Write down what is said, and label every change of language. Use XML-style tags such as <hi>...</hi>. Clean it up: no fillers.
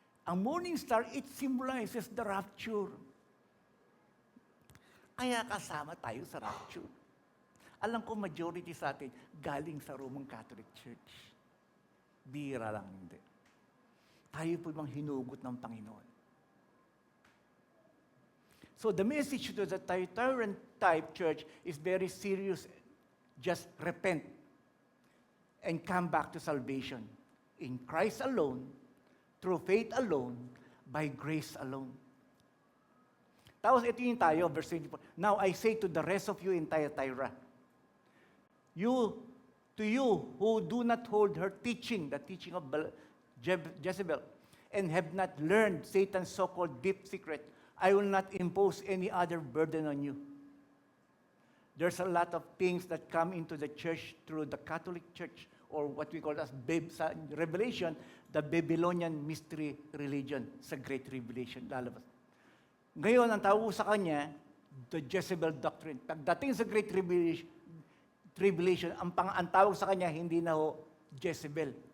<en>Ang morning star, it symbolizes the rapture.</en> <tl>Kaya kasama tayo sa rapture. Alam ko, majority sa atin, galing sa Roman Catholic Church. Bira lang hindi. Tayo po bang hinugot ng Panginoon.</tl> <en>So the message to the Thyatiran type church is very serious. Just repent and come back to salvation. In Christ alone, through faith alone, by grace alone.</en> <tl>Tapos ito yung tayo,</tl> <en>verse 24. Now I say to the rest of you in Thyatira, to you who do not hold her teaching, the teaching of Jezebel, and have not learned Satan's so-called deep secret, I will not impose any other burden on you. There's a lot of things that come into the church through the Catholic Church, or what we call as Revelation, the Babylonian mystery religion,</en> <tl>sa Great Revelation, lalabas. Ngayon, ang tawag sa kanya,</tl> <en>the Jezebel doctrine.</en> <tl>Pagdating sa Great Tribulation, ang tawag sa kanya, hindi na ho Jezebel.</tl>